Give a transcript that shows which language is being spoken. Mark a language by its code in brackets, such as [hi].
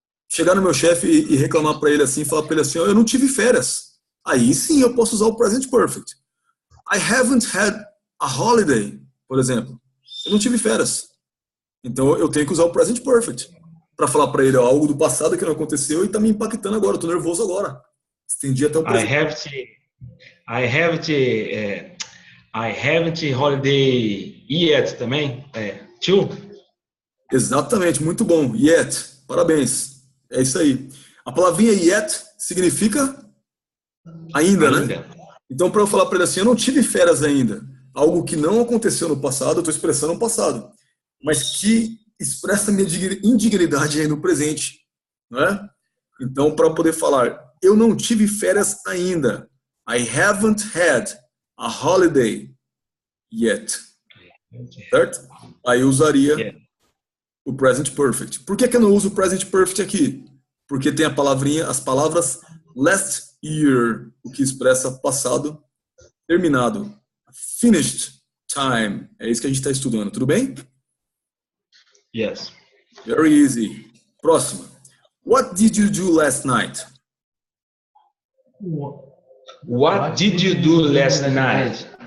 [pt] Chegar no meu chefe e reclamar para ele assim, falar para ele assim, ó, eu não tive férias. Aí sim eu posso usar o present perfect. [en] I haven't had a holiday, [pt] por exemplo. Eu não tive férias. Então eu tenho que usar o present perfect para falar para ele ó, algo do passado que não aconteceu e está me impactando agora. Eu tô nervoso agora. Estendi até o [en] I [pt] presente. [en] have to, I have to, I haven't holiday yet [pt] também. [en] Too. [pt] Exatamente, muito bom. Yet, parabéns. É isso aí. A palavrinha yet significa ainda, né? Ainda. Então, para eu falar para ele assim, eu não tive férias ainda. Algo que não aconteceu no passado, eu estou expressando no passado. Mas que expressa minha indignidade aí no presente. Né? Então, para poder falar, eu não tive férias ainda. [en] I haven't had a holiday yet. [pt] Certo? Aí eu usaria [en] Yeah. [pt] o present perfect. Por que eu não uso o present perfect aqui? Porque tem a palavrinha, as palavras last year, o que expressa passado terminado. [en] Finished time. [pt] É isso que a gente está estudando, tudo bem? [en] Yes. Very easy. [pt] Próxima. [en] What did you do last night? What did you do last night?